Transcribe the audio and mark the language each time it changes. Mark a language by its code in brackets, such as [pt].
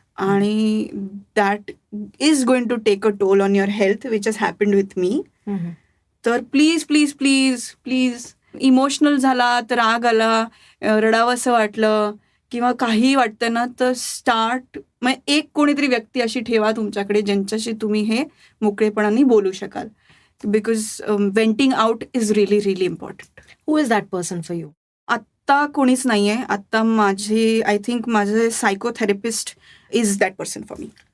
[en] आणि that is going to take a toll on your health, which has happened with me. [mr] तर please please please please, emotional झाला तर राग आला, रडावं असं वाटलं किंवा काही वाटतं ना, तर स्टार्ट, म्हणजे एक कोणीतरी व्यक्ती अशी ठेवा तुमच्याकडे ज्यांच्याशी तुम्ही हे मोकळेपणाने बोलू शकाल. [en] Because venting out is really really important. Who is that person for you? [mr] आत्ता कोणीच नाहीये. आत्ता माझे, [en] I think [mr] माझे [en] Psychotherapist is that person for me.